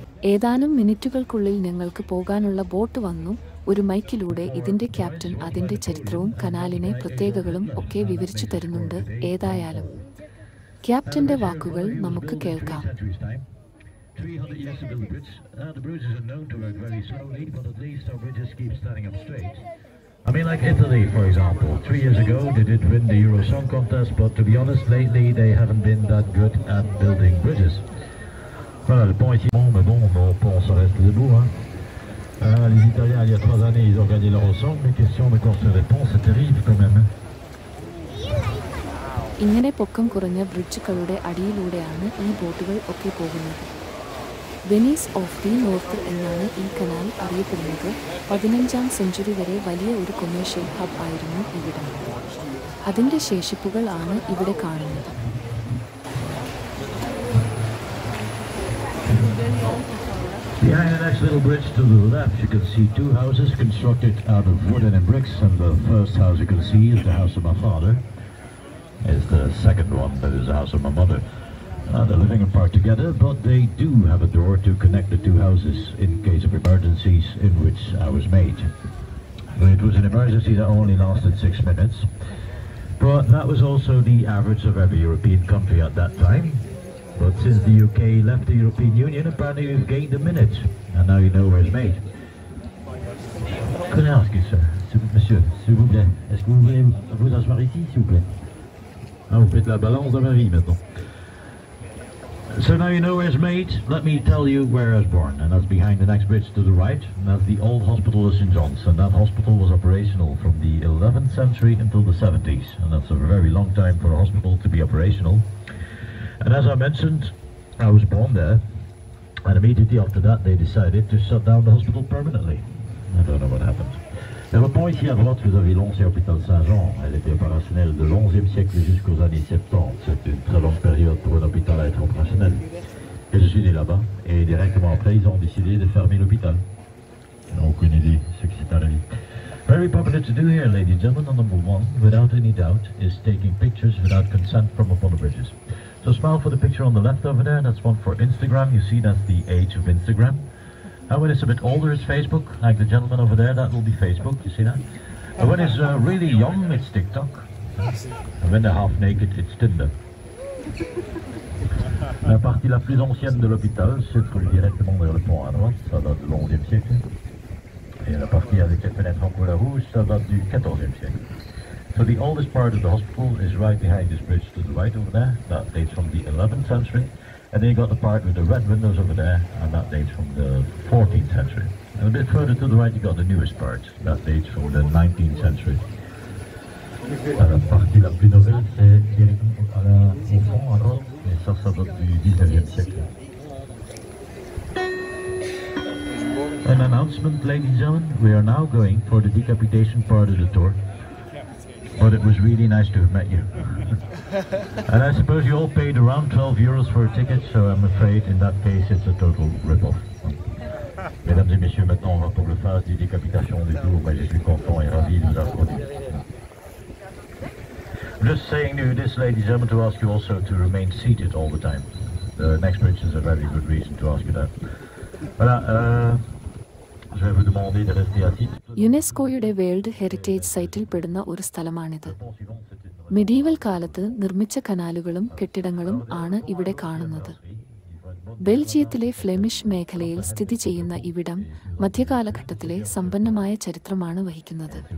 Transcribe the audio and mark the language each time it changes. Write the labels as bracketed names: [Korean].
[Malayalam] ഏതാനും മിനിറ്റുകൾക്കുള്ളിൽ ഞങ്ങൾക്ക് പോകാനുള്ള ബോട്ട് വന്നു. ഒരു മൈക്കിലൂടെ ഇതിന്റെ ക്യാപ്റ്റൻ അതിന്റെ ചരിത്രവും കനാലിനെ പ്രത്യേകതകളും ഒക്കെ വിവരിച്ചു തരുന്നുണ്ട്. ഏതായാലും ക്യാപ്റ്റന്റെ വാക്കുകൾ നമുക്ക് കേൾക്കാം. [English] 300 years to build the bridge. The Bruges are known to work very slowly, but at least our bridges keep standing up straight. I mean, like Italy, for example. 3 years ago, they did win the Euro Song Contest, but to be honest, lately they haven't been that good at building bridges. [French] Voilà, le pont ici, mais bon, nos ponts, ça reste debout. Les Italiens, il y a 3 années, ils ont gagné l'Euro Song, mais question de construire des ponts, c'est terrible quand même. [Malayalam] ഇങ്ങനെ പൊക്കം കുറഞ്ഞ ബ്രിഡ്ജുകളുടെ അടിയിലൂടെയാണ് ഈ ബോട്ടുകൾ ഒക്കെ പോകുന്നത്. Venice of the north എന്നാണ് ഈ canal അറിയപ്പെടുന്നത്. 15ാം സെഞ്ചുറി വരെ വലിയ ഒരു കൊമേഴ്ഷ്യൽ ഹബ് ആയിരുന്നു ഇവിടം. അതിന്റെ ശേഷിപ്പുകൾ ആണ് ഇവിടെ കാണുന്നത്. [English] Behind the next little bridge to the left, you can see 2 houses constructed out of wood and bricks, and the first house you can see is the house of my father. Is the second one that is the house of my mother. They're living apart together, but they do have a door to connect the 2 houses in case of emergencies, in which I was made. It was an emergency that only lasted 6 minutes, but that was also the average of every European country at that time. But since the UK left the European Union, apparently we've gained a minute, and now you know where it's made. Could I ask you, sir, [French] monsieur, s'il vous plaît, est-ce que vous voulez vous asseoir ici, s'il vous plaît? Vous faites la balance de ma vie maintenant. [English] So now you know where it's made. Let me tell you where I was born, and that's behind the next bridge to the right, and that's the old hospital of St. John's, and that hospital was operational from the 11th century until the 70s, and that's a very long time for a hospital to be operational. And as I mentioned, I was born there, and immediately after that they decided to shut down the hospital permanently. I don't know what happened. [French] Le pont ici à droite, vous avez l'ancien hôpital Saint-Jean. Elle était opérationnelle de l'11e siècle jusqu'aux années 70. C'est une très longue période pour un hôpital à être opérationnel. Et je suis né là-bas, et directement après, ils ont décidé de fermer l'hôpital. Ils n'ont aucune idée de ce qui s'est arrivé. [English] Very popular to do here, ladies and gentlemen, and number 1, without any doubt, is taking pictures without consent from up on the bridges. So smile for the picture on the left over there. That's one for Instagram. You see, that's the age of Instagram. And when it's a bit older, it's Facebook. Like the gentleman over there, that will be Facebook. You see that? And when it's really young, it's TikTok. And when they're half naked, it's Tinder. [French] La partie la plus ancienne de l'hôpital se trouve directement vers le pont à droite. Ça date du 11e siècle. Et la partie avec les fenêtres en couleur rouge, ça date du 14e siècle. [English] So the oldest part of the hospital is right behind this bridge to the right over there. That dates from the 11th century. And then you got the part with the red windows over there, and that dates from the 14th century. And a bit further to the right you got the newest part. That dates from the 19th century. [French] La partie la plus nouvelle, c'est directement au fond à droite, et ça date du 19e siècle. [English] An announcement, ladies and gentlemen. We are now going for the decapitation part of the tour. But it was really nice to have met you. And I suppose you all paid around 12 euros for a ticket, so I'm afraid in that case it's a total rip-off. [French] Mesdames et messieurs, maintenant on va pour le phase de décapitation du tour. Moi je suis content et ravi de vous applaudir. [English] I'm just saying to this, ladies and gentlemen, to ask you also to remain seated all the time. The next bridge is a very good reason to ask you that. [French] Voilà, je vais vous demander de rester assis. [Malayalam] യുനെസ്കോയുടെ world heritage സൈറ്റിൽ പെടുന്ന ഒരു സ്ഥലമാണിത്. Medieval കാലത്ത് നിർമ്മിച്ച കനാലുകളും കെട്ടിടങ്ങളും ആണ് ഇവിടെ കാണുന്നത്. ബെൽജിയത്തിലെ ഫ്ലെമിഷ് മേഖലയിൽ സ്ഥിതി ചെയ്യുന്ന ഇവിടം മധ്യകാലഘട്ടത്തിലെ സമ്പന്നമായ ചരിത്രമാണ് വഹിക്കുന്നത്.